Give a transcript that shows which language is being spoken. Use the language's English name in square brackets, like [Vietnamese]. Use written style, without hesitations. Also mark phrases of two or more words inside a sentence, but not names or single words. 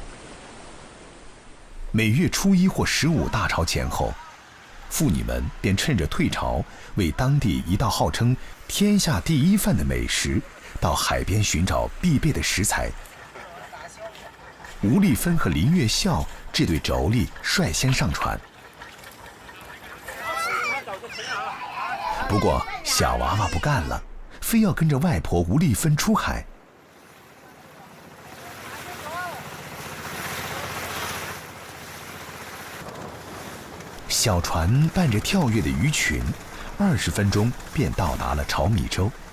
[Chinese] 每月初1或15大潮前後，婦女們便趁着退潮，為當地一道號稱天下第一飯的美食，到海邊尋找必備的食材。吳麗芬和林月笑這對妯娌率先上船。不过小娃娃不干了，非要跟着外婆吴丽芬出海。小船伴着跳跃的鱼群，20分钟便到达了炒米洲。